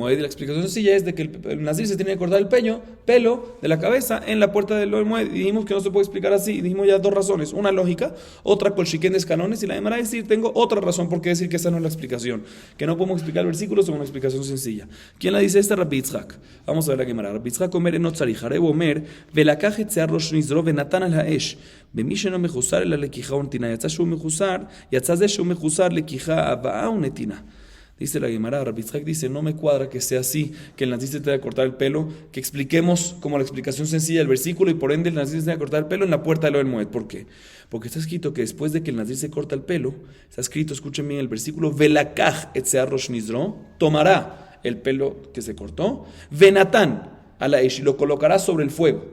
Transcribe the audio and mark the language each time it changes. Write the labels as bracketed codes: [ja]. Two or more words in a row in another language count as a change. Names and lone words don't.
[es] Y la explicación sencilla es de que el Nazir se tiene que cortar el pelo de la cabeza en la puerta del Moed. Y dijimos que no se puede explicar así. Dijimos ya dos razones. Una lógica, otra Kol Shiken de escalones. Y la demás decir, tengo otra razón por qué decir que esa no es la explicación. Que no podemos explicar el versículo según una explicación sencilla. ¿Quién la dice esta? Rabbi Yitzhak. Vamos a ver la Gemara. Rabbi Yitzhak [he] אומר אין צריך הרי הוא אומר ולקח את שער ראש נזרו ונתן על האש. במי שאינו מחוסר אלא לקיחה ונתינה. יצא שהוא מחוסר, יצא זה שהוא מחוסר לקיחה הבאה ונתינה. [es] Dice la Gemara, Rabbi Yitzhak dice, no me cuadra que sea así, que el nazir se tenga que cortar el pelo, que expliquemos como la explicación sencilla del versículo y por ende el nazir se tenga que cortar el pelo en la puerta del Ohel Moed. ¿Por qué? Porque está escrito que después de que el nazir se corta el pelo, está escrito, escuchen bien el versículo, [he] ולקח את שער ראש נזרו, [es] tomará el pelo que se cortó, [he] ונתן על האש, [es] y lo colocará sobre el fuego.